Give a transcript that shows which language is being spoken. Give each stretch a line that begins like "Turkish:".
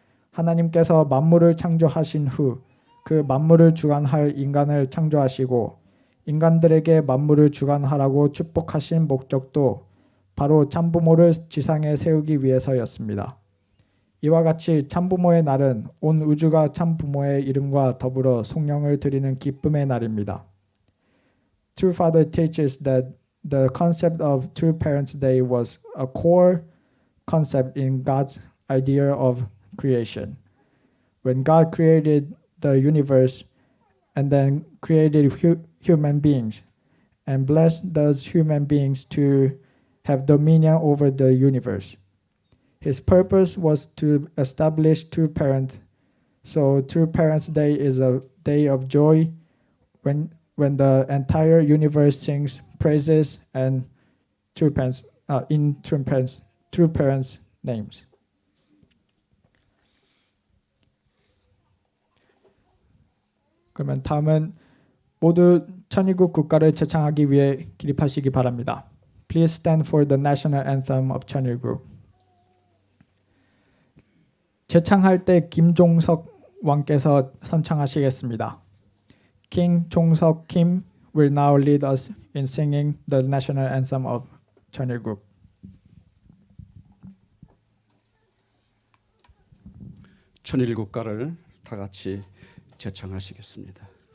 Korean: 하나님께서 만물을 창조하신 후 그 만물을 주관할 인간을 창조하시고 인간들에게 만물을 주관하라고 축복하신 목적도 바로 참부모를 지상에 세우기 위해서였습니다. 이와 같이 참부모의 날은 온 우주가 참부모의 이름과 더불어 송영을 드리는 기쁨의 날입니다.
English: True Father teaches that the concept of True Parents' Day was a core concept in God's idea of creation. When God created the universe and then created human beings and blessed those human beings to have dominion over the universe. His purpose was to establish True Parents. So True Parents' Day is a day of joy when the entire universe sings praises and True Parents in True Parents' names.
Korean: 그러면 다음은 모두 천일국 국가를 제창하기 위해 기립하시기 바랍니다.
English: Please stand for the national anthem of 천일국.
Korean: 제창할 때 김종석 왕께서 선창하시겠습니다.
English: King 종석 Kim will now lead us in singing the national anthem of 천일국.
Korean: 천일국가를 다 같이 제창하시겠습니다.